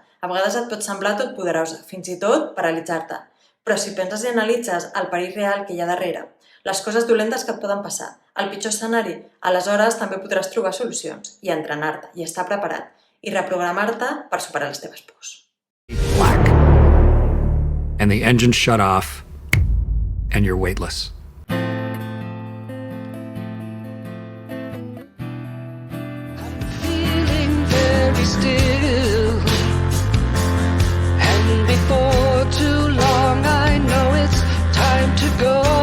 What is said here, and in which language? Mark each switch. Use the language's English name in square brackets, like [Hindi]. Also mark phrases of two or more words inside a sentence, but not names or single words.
[Catalan] A vegades et pot semblar tot poderosa, fins i tot paralitzar-te. Però si penses i analitzes el perill real que hi ha darrere, les coses dolentes que et poden passar, el pitjor escenari, aleshores també podràs trobar solucions i entrenar-te i estar preparat i reprogramar-te per superar les teves pors. [English] Black. And the engine shut off, and you're weightless. Still, and before too long I know it's time to go.